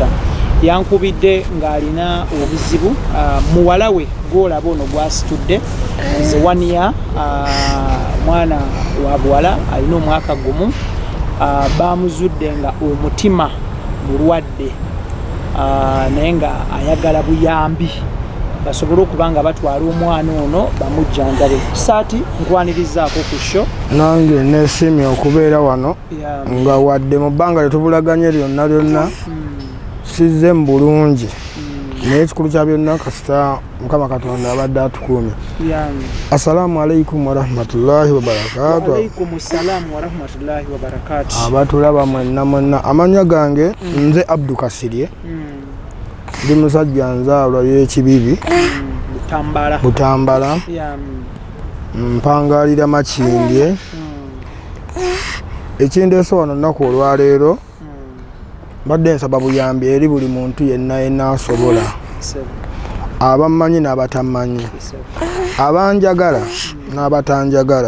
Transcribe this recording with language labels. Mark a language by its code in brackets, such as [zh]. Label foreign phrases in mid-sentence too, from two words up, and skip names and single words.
[lg] Yankubidde ng'alina obuzibu muwala we gw'olaba ono gw'asitudde nze 1 year mwana wa buwala alina omwaka gumu bamuzudde nga omutima mulwadde naye nga ayagala buyambi basobole okuba nga batwala omwana ono bamujjanjabe. Kisaati nkwanirizaako ku show. Nange neesiimye okubeera wano nga wadde mu bbanga lyetubulaganye lyonna sizze mbulungi naye ekikulu kya byonna kasita Mukama Katonda abadde atukuumye. [ar] السلام عليكم ورحمة الله وبركاته. وعليكم السلام ورحمة الله وبركاته. [lg] Abatulaba mwenna amanya gange nze Abdu Kasirye ndi musajja nzaalwa y'ekibibi Butambala mpangalira Makindye ekindeese wano nnaku olwaleero badde nsaba buyambi eri buli muntu yenna asobola, abamanyi n'abatamanyi, abanjagala n'abatanjagala.